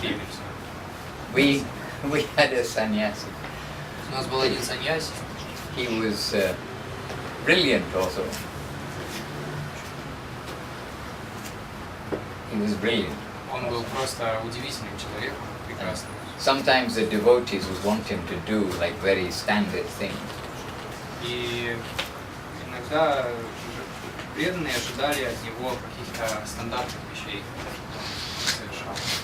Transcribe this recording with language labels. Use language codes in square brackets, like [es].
[ru] пропели все. [en] We had a sannyasi. [ru] У нас был один саньяси, [en] He was brilliant also. He was brilliant. [ru] он был просто удивительным человеком, прекрасным. [en] Sometimes the devotees would want him to do like very standard things. [ru] И иногда преданные ожидали от него каких-то стандартных вещей, которые он совершал.